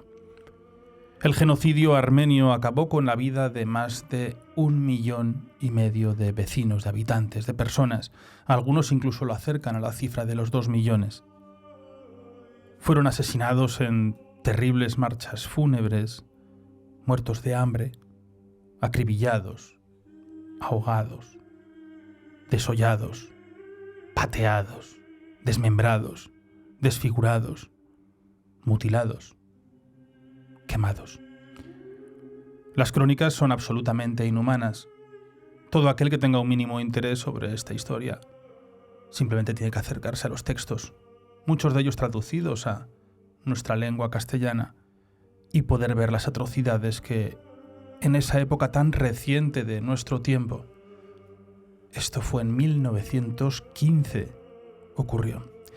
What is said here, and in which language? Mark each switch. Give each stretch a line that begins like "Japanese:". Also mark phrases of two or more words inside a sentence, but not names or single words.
Spanish: El genocidio armenio acabó con la vida de más de 1,5 millones de vecinos, de habitantes, de personas. Algunos incluso lo acercan a la cifra de los 2 millones. Fueron asesinados en terribles marchas fúnebres, muertos de hambre, acribillados, ahogados, desollados, pateados, desmembrados, desfigurados, mutilados, quemados. Las crónicas son absolutamente inhumanas. Todo aquel que tenga un mínimo interés sobre esta historia simplemente tiene que acercarse a los textos, muchos de ellos traducidos a nuestra lengua castellana, y poder ver las atrocidades que en esa época tan reciente de nuestro tiempo, esto fue en 1915, ocurrió.